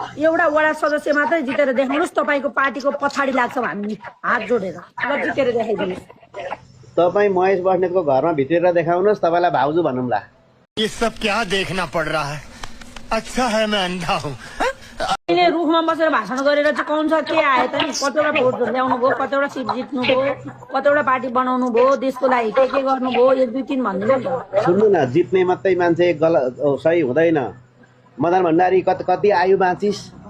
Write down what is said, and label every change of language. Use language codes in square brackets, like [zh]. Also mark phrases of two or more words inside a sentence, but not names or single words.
[ne] एउटा वडा सदस्य मात्रै जितेर देखाउनुहोस्, तपाईँको पार्टीको पछाडि लाग्छौँ हामी हात जोडेर। ल जितेर देखाइदिनुहोस्। तपाईँ महेश बस्नेतको घरमा भित्रेर देखाउनुहोस्, तपाईँलाई भाउजू भनौँला। [hi] ये सब क्या देखना पड़ रहा है? अच्छा है मैं अंधा हूँ। [ne] अहिले रुखमा बसेर भाषण गरेर चाहिँ कौन छ के आयो त नि? कतिवटा भोट ल्याउनु भयो, कतिवटा सिट जित्नु भयो, कतिवटा पार्टी बनाउनु भयो, देशको लागि के गर्नुभयो, 1 2 3 भनिदिनु नि त। सुन्नु न, जित्ने मात्रै मान्छे सही हुँदैन। मदन भण्डारी कति आयु बाँचिस त?